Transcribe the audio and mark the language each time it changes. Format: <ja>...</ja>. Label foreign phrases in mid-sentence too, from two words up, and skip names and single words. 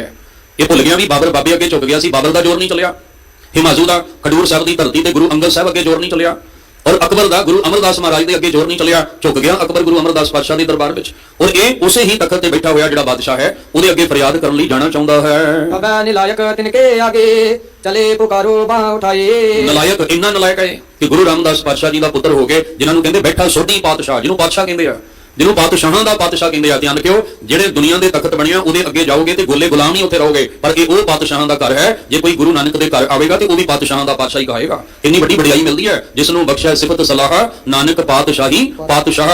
<pa>ਇਹ ਭੁੱਲ ਗਿਆ ਵੀ ਬਾਬਰ ਬਾਬੇ ਅੱਗੇ ਝੁਕ ਗਿਆ ਸੀ, ਬਾਬਰ ਦਾ ਜ਼ੋਰ ਨਹੀਂ ਚੱਲਿਆ। ਹਿਮਾਚਲ ਦਾ ਖਡੂਰ ਸਾਹਿਬ ਦੀ ਧਰਤੀ ਤੇ ਗੁਰੂ ਅੰਗਦ ਸਾਹਿਬ ਅੱਗੇ ਜ਼ੋਰ ਨਹੀਂ ਚੱਲਿਆ, ਔਰ ਅਕਬਰ ਦਾ ਗੁਰੂ ਅਮਰਦਾਸ ਮਹਾਰਾਜ ਦੇ ਅੱਗੇ ਜ਼ੋਰ ਨਹੀਂ ਚੱਲਿਆ, ਝੁਕ ਗਿਆ ਅਕਬਰ ਗੁਰੂ ਅਮਰਦਾਸ ਪਾਤਸ਼ਾਹ ਦੇ ਦਰਬਾਰ ਵਿੱਚ। ਔਰ ਇਹ ਉਸੇ ਹੀ ਤਖਤ ਤੇ ਬੈਠਾ ਹੋਇਆ ਜਿਹੜਾ ਬਾਦਸ਼ਾਹ ਹੈ ਉਹਦੇ ਅੱਗੇ ਫਰਿਆਦ ਕਰਨ ਲਈ ਜਾਣਾ ਚਾਹੁੰਦਾ ਹੈ।</pa> <bra>अबे निलायक तिनके आगे चले पुकारो बाह उठाए।</bra> <pa>ਨਲਾਇਕ ਇੰਨਾ ਨਲਾਇਕ ਹੈ ਕਿ ਗੁਰੂ ਰਾਮਦਾਸ ਪਾਤਸ਼ਾਹ ਜੀ ਦਾ ਪੁੱਤਰ ਹੋ ਕੇ ਜਿਨ੍ਹਾਂ ਨੂੰ ਕਹਿੰਦੇ ਬੈਠਾ ਸੋਢੀ ਪਾਤਸ਼ਾਹ, ਜਿਹਨੂੰ ਪਾਤਸ਼ਾਹ ਕਹਿੰਦੇ ਆ, ਜਿਹਨੂੰ ਪਾਤਸ਼ਾਹਾਂ ਦਾ ਪਾਤਸ਼ਾਹ ਕਹਿੰਦੇ ਆ। ਧਿਆਨ ਰੱਖਿਓ, ਜਿਹੜੇ ਦੁਨੀਆ ਦੇ ਤਖਤ ਬਣਿਆ ਉਹਦੇ ਅੱਗੇ ਜਾਓਗੇ ਤੇ ਗੋਲੇ ਗੁਲਾਮ ਹੀ ਉੱਥੇ ਰਹੋਗੇ, ਪਰ ਇਹ ਉਹ ਪਾਤਸ਼ਾਹਾਂ ਦਾ ਘਰ ਹੈ। ਜੇ ਕੋਈ ਗੁਰੂ ਨਾਨਕ ਦੇ ਘਰ ਆਵੇਗਾ ਤੇ ਉਹ ਵੀ ਪਾਤਸ਼ਾਹਾਂ ਦਾ ਪਾਤਸ਼ਾਹ ਹੀ ਕਹਾਏਗਾ। ਇੰਨੀ ਵੱਡੀ ਵਡਿਆਈ ਮਿਲਦੀ ਹੈ ਜਿਸ ਨੂੰ ਬਖਸ਼ਿਆ ਸਿਫਤ ਸਲਾਹ ਨਾਨਕ ਪਾਤਸ਼ਾਹੀ ਪਾਤਸ਼ਾਹ।</pa>